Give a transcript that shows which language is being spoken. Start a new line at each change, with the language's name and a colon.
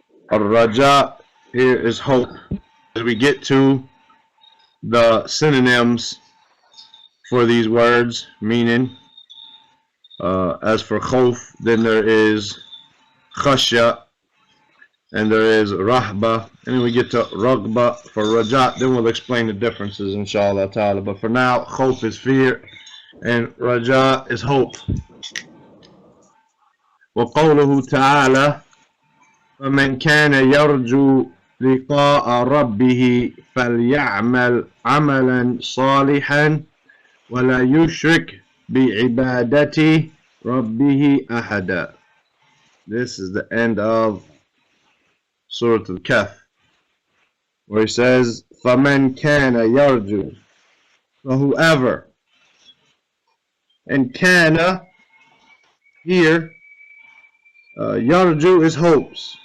English: Al-Raja here is hope. As we get to the synonyms for these words, meaning as for khawf, then there is khashya, and there is rahba, and then we get to raghba for raja. Then we'll explain the differences inshallah ta'ala. But for now, khawf is fear and raja is hope.
Arabic: وقوله تعالى فمن كان يرجو لقاء ربه فليعمل عملا صالحا ولا يشرك بعبادة ربه أحدا.
English: This is the end of Surah Al-Kahf, where he says
Arabic: فَمَنْ كَانَ يَرْجُو,
English: so whoever, and kana here yarju is hopes.